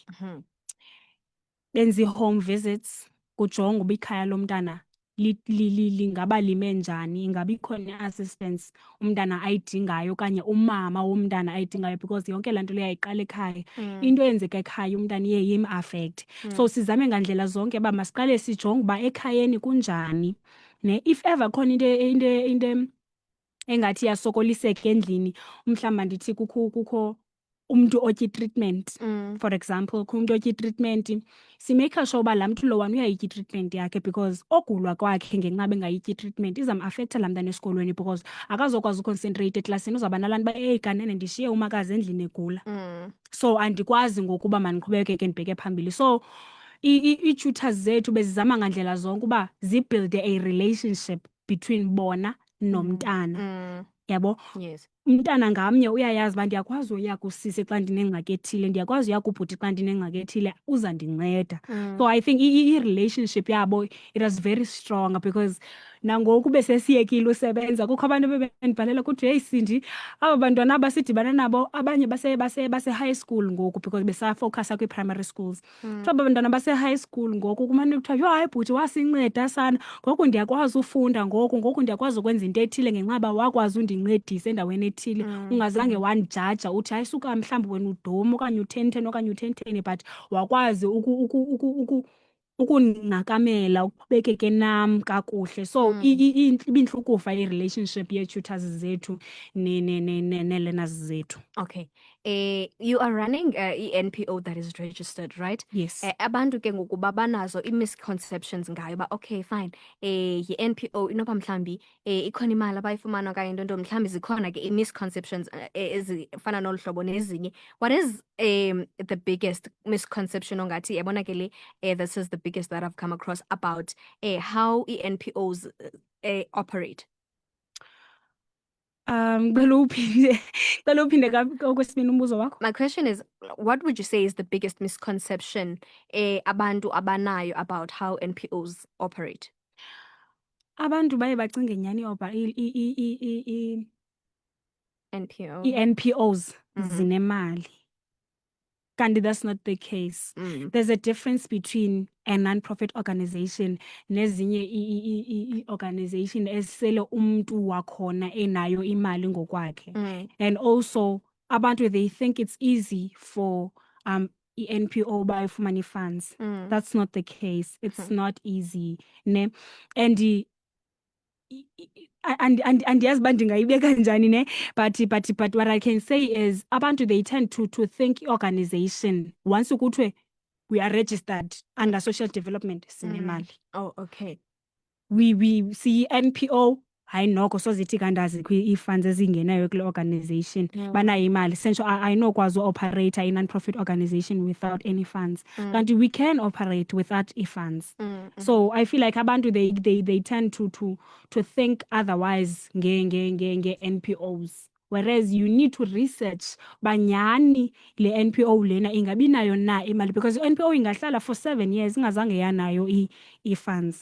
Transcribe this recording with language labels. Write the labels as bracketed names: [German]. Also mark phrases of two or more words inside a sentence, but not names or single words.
[Xhosa] Benza ii- [English] home visits [Xhosa] kujonga uba ikhaya lomntana lingaba lime njani, ingaba ikhona i-assistance umntana ayidingayo okanye umama womntana ayidingayo, because yonke laa nto leyo yayiqala ekhaya. Into eyenzeka ekhaya umntana iye im-affect. So sizame ngandlela zonke uba masiqale sijonge uba ekhayeni kunjani. If ever khona into engathi iyasokoliseka endlini, mhlawumbi ndithi kukho umntu otya itreatment, [English] for example, [Xhosa] kukho umntu otya itreatment, simeyikha sure uba laa mntu lowana uyayitya itreatment yakhe, because ogulwa kwakhe ngenxa bengayityi itreatment izamafektha laa mntana esikolweni, because akazokwazi uconcentrate eklasini. Uzawuba nalaa nto uba eyi kanene ndishiye umakazi endlini egula, so andikwazi ngokuba mandiqhubekeke ndibheke phambili. So ii-tutors zethu bezizama ngandlela zonke uba zibhilde [English] a relationship between [Xhosa] bona nomntana. Yabo? [English] Yes. [Xhosa] Umntana ngamnye uyayazi uba ndiyakwazi uya kusisi xa ndinengxaki ethile, ndiyakwazi uya kubhuti xa ndinengxaki ethile, uzandinceda. [English] So I think [Xhosa] i-relationship yabo, [English] it was very strong, [Xhosa] because nangoku besesiyekile usebenza kukho abantu bebendibhalela kuthi heyi Sindi, aba bantwana abasidibana nabo abanye base- [English] high school [Xhosa] ngoku, because besafowukhasa kwii- [English] primary schools. [Xhosa] So aba bantwana base- [English] high school [Xhosa] ngoku kumane kuthiwa yho hayi bhuti wasinceda sana, ngoku ndiyakwazi ufunda, ngoku ndiyakwazi ukwenza into ethile ngenxa uba wakwazi undincedisa endaweni ethile. Ungazange wandijaja uthi hayi suka mhlawumbi wena udom okanye u-10 okanye u-10, but wakwazi ukundinakamela, uqhubekeke nam kakuhle. So ibintle ukuva i-relationship yee-tutors zethu nee-learners zethu. [English] Okay. You are running i-NPO that is registered, right? Yes. [Xhosa] Abantu ke ngoku babanazo i-misconceptions ngayo uba okay fine, yi-NPO inoba mhlawumbi ikhona imali abayifumana okanye into mhlawumbi zikhona ke i-misconceptions ezifana nolu hlobo nezinye. [English] What is the biggest misconception [Xhosa] ongathi yabona ke le [English] this is the biggest that I've come across about how i-NPOs operate? [Xhosa] Cela uphinde okwesibini umbuzo wakho. [English] My question is, what would you say is the biggest misconception [Xhosa] abantu abanayo [English] about how NPOs operate? [Xhosa] Abantu baye bacinge nyhani NPO. ii-NPOs zinemali. [English] Kanti that's not the case. There's a difference between a non-profit organization [Xhosa] nezinye i-organization esele umntu wakhona enayo imali ngokwakhe. [English] And also abantu, they think it's easy for i-NPO bayifumana funds. That's not the case. It's not easy. Ne? [Xhosa] And andiyazi uba ndingayibeka njani ne, [English] but what I can say is abantu, they tend to think organization once ukuthiwe we are registered under social development sinemali. Oh, okay. We see [Xhosa] NPO, hayi noko sozithi kanti azikho ii-funds ezingenayo kule organization, banayo imali. [English] Essentially [Xhosa] ayinokwazi uoperate [English] a non-profit organization without any funds. Kanti we can operate without funds. So I feel like abantu, they tend to think otherwise nge-NPOs, whereas you need to research [Xhosa] banyani le NPO lena ingabi nayo na imali, [English] because [Xhosa] i-NPO ingahlala [English] for 7 years [Xhosa] ingazange yanayo ii-funds.